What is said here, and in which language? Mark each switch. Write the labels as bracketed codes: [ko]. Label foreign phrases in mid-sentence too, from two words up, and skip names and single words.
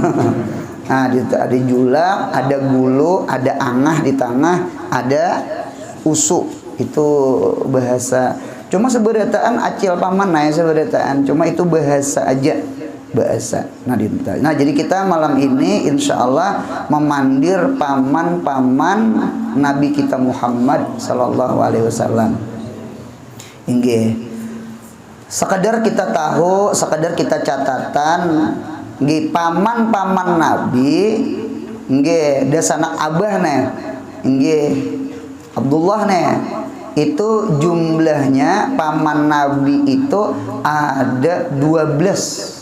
[bjn] Nah, ada julak, ada gulu, ada angah di tengah, ada usu. Itu bahasa. Cuma seberataan acil paman nah seberataan. Cuma itu bahasa aja. Bahasa. Nah, jadi kita malam ini [ar] إن شاء الله [bjn] memandir paman-paman Nabi kita Muhammad [ar] صلى الله عليه وسلم. [bjn] Inggih. Sekadar kita tahu, sekadar kita catatan, nggih, paman-paman Nabi, nggih, desa anak abah nih, nggih, Abdullah nih, itu jumlahnya paman Nabi itu ada 12.